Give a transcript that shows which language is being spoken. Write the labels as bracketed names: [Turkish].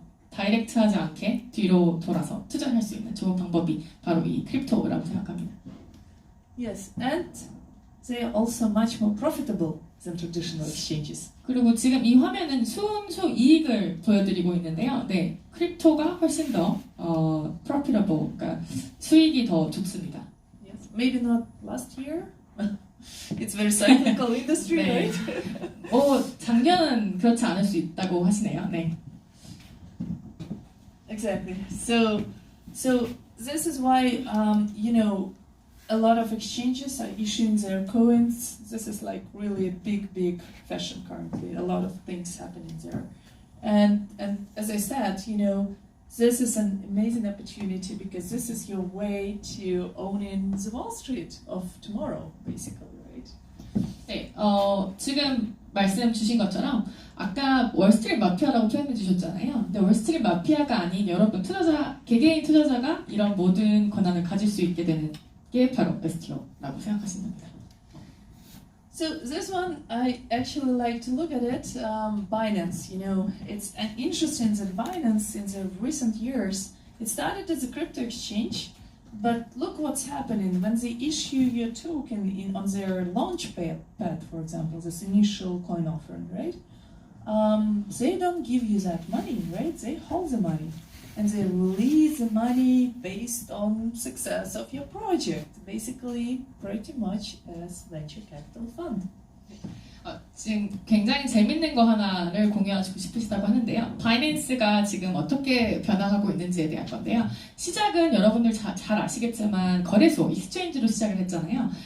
[Korean] 다이렉트하지 않게 뒤로 돌아서 투자할 수 있는 좋은 방법이 바로 이 크립토라고 생각합니다. [English] Yes, and they are also much more profitable than traditional exchanges. [Korean] 그리고 지금 이 화면은 순수 이익을 보여드리고 있는데요. 네, 크립토가 훨씬 더 profitable, 그러니까 수익이 더 좋습니다. [English] Yes, maybe not last year. It's very cyclical industry, [Korean] 네. [English] right? [Korean] 작년은 그렇지 않을 수 있다고 하시네요. 네. [English] Exactly. So this is why you know, a lot of exchanges are issuing their coins. This is like really a big fashion currently. A lot of things happening there, and as I said, you know, this is an amazing opportunity because this is your way to own in the Wall Street of tomorrow, basically, right? [Korean] 네, 지금 말씀 주신 것처럼 아까 월스트리트 마피아라고 표현해 주셨잖아요. 근데 월스트리트 마피아가 아닌 여러분 개개인 투자자가 이런 모든 권한을 가질 수 있게 되는 게 바로 STO라고 생각하시면 됩니다. [English] So this one, I actually like to look at it. Binance, you know, it's interesting that Binance in the recent years, it started as a crypto exchange, but look what's happening when they issue your token on their launch pad, for example, this initial coin offering, right? They don't give you that money, right? They hold the money. And they release the money based on success of your project, basically pretty much as venture capital fund. [Korean] 지금 굉장히 재밌는 거 하나를 공유하고 싶으시다고 하는데요. 바이낸스가 지금 어떻게 변화하고 있는지에 대한 건데요. 시작은 여러분들 잘 아시겠지만 거래소, 익스체인지로 시작을 했잖아요.